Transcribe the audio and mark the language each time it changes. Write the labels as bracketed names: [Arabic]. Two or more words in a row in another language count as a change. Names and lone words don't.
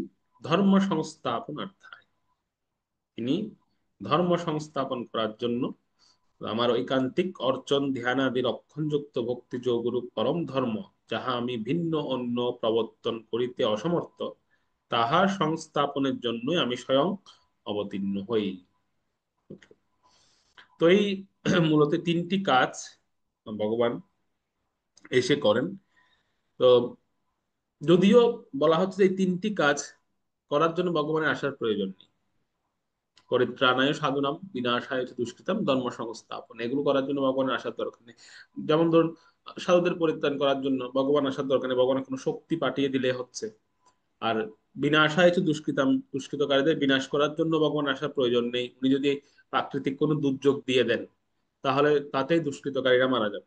[Sanskrit] ধর্ম সংস্থাপনার্থায়, [Bangla] তিনি ধর্ম সংস্থাপন করার জন্য আমার ঐকান্তিক অর্চন ধ্যানাদি লক্ষণযুক্ত ভক্তি যোগরূপ পরম ধর্ম, যাহা আমি ভিন্ন অন্য প্রবর্তন করিতে অসমর্থ, তাহা সংস্থাপনের জন্যই আমি স্বয়ং অবতীর্ণ হই। তো এই মূলত তিনটি কাজ ভগবান এসে করেন। তো যদিও বলা হচ্ছে যে এই তিনটি কাজ করার জন্য ভগবানের আসার প্রয়োজন নেই। [Sanskrit] পরিত্রাণায় সাধুনাম, বিনাশায় চ দুষ্কৃতাম, [Bangla] ধর্ম সংস্থাপন, এগুলো করার জন্য ভগবানের আসার দরকার নেই। যেমন ধরুন, সাধুদের পরিত্রাণ করার জন্য ভগবান আসার দরকার নেই, ভগবানের কোনো শক্তি পাঠিয়ে দিলে হচ্ছে। আর [Sanskrit] বিনাশায় চ দুষ্কৃতাম, [Bangla] দুষ্কৃতকারীদের বিনাশ করার জন্য ভগবান আসার প্রয়োজন নেই। উনি যদি প্রাকৃতিক কোনো দুর্যোগ দিয়ে দেন, তাহলে তাতেই দুষ্কৃতকারীরা মারা যাবে।